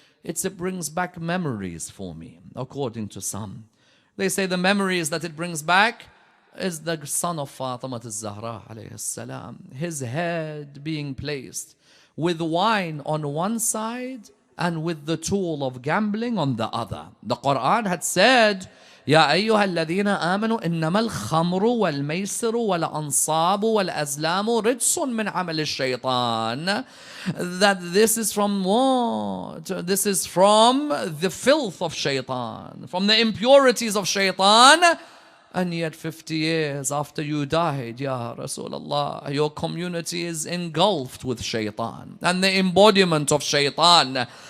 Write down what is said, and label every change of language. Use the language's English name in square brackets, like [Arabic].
[English] It brings back memories for me, according to some. They say the memories that it brings back is the son of Fatima al-Zahra alayhi salam, his head being placed with wine on one side and with the tool of gambling on the other. [Arabic] The Quran had said, يا أيها الذين آمنوا إنما الخمر والميسر والأنصاب والأزلام رجس من عمل الشيطان. [English] That this is from what? This is from the filth of shaitan, from the impurities of shaitan. And yet 50 years after you died, Ya Rasulullah, your community is engulfed with shaitan and the embodiment of shaitan.